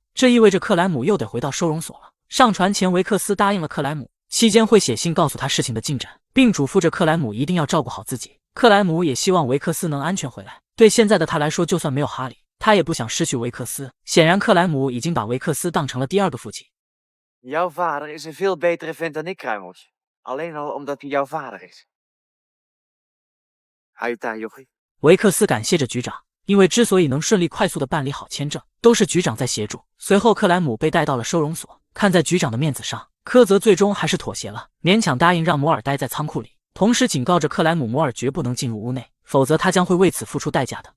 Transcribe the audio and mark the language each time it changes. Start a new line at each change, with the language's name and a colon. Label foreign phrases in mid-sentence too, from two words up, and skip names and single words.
Chinese: 这意味着克莱姆又得回到收容所了。上船前，维克斯答应了克莱姆，期间会写信告诉他事情的进展，并嘱咐着克莱姆一定要照顾好自己。克莱姆也希望维克斯能安全回来。对现在的他来说，就算没有哈里，他也不想失去维克斯。显然克莱姆已经把维克斯当成了第二个父亲。
Dutch: Jouw vader is een veel betere vent dan ik, Kruimeltje. Alleen al omdat hij jouw vader is. Hou je taai, jochie.
Chinese: 维克斯感谢着局长，因为之所以能顺利快速地办理好签证，都是局长在协助。随后克莱姆被带到了收容所，看在局长的面子上，科泽最终还是妥协了，勉强答应让摩尔待在仓库里，同时警告着克莱姆摩尔绝不能进入屋内，否则他将会为此付出代价的。